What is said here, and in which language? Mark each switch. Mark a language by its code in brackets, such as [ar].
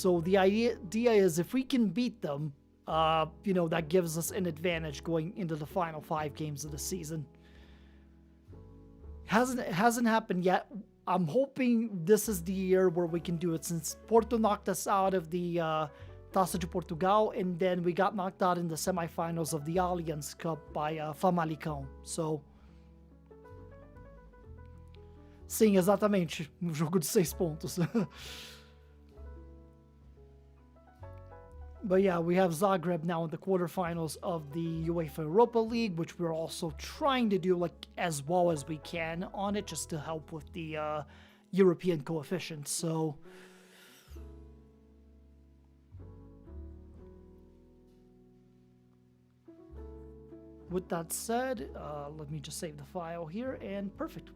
[en] So the idea is, if we can beat them, you know, that gives us an advantage going into the final 5 games of the season. Hasn't happened yet. I'm hoping this is the year where we can do it, since Porto knocked us out of the Taça de Portugal, and then we got knocked out in the semifinals of the Allianz Cup by Famalicão. [pt] So, sim, exatamente, um jogo de 6 pontos. [en] But yeah, we have Zagreb now in the quarterfinals of the UEFA Europa League, which we're also trying to do like as well as we can on it, just to help with the European coefficient. So with that said, let me just save the file here, and perfect.